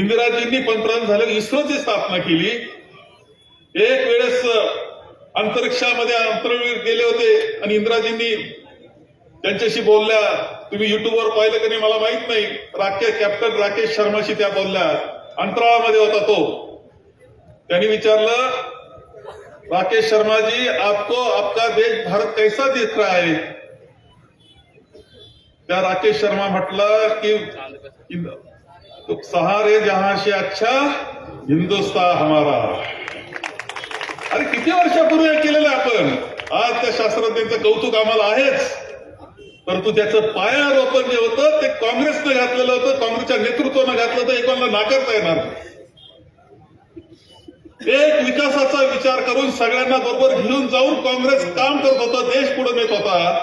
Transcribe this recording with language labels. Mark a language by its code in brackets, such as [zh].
[mr] इंदिराजींनी पंतप्रधान झाले इस्रोची स्थापना केली। एक वेळेस अंतरिक्षामध्ये अंतराळवीर गेले होते आणि इंदिराजींनी त्यांच्याशी बोलल्या। तुम्ही युट्यूबवर पाहिलं की नाही मला माहित नाही। कॅप्टन राकेश शर्माशी त्या बोलल्या। अंतराळामध्ये होता तो। त्यांनी विचारलं, [hi] राकेश शर्मा जी आपको आपका देश भारत कैसा दिख रहा है? [mr] त्या राकेश शर्मा म्हटलं की [hi] सहारे जहां से अच्छा हिंदुस्तान हमारा। [mr] अरे किती वर्षापूर्वी केलेलं आपण। आज त्या शास्त्रज्ञांचं कौतुक आम्हाला आहेच, परंतु त्याचं पायारोपण जे होतं ते काँग्रेसनं घातलेलं होतं, काँग्रेसच्या नेतृत्वानं घातलं तर एकाला नाकारता येणार नाही। एक विकासाचा विचार करून सगळ्यांना बरोबर घेऊन जाऊन काँग्रेस काम करत होतं, देश पुढे नेत होता।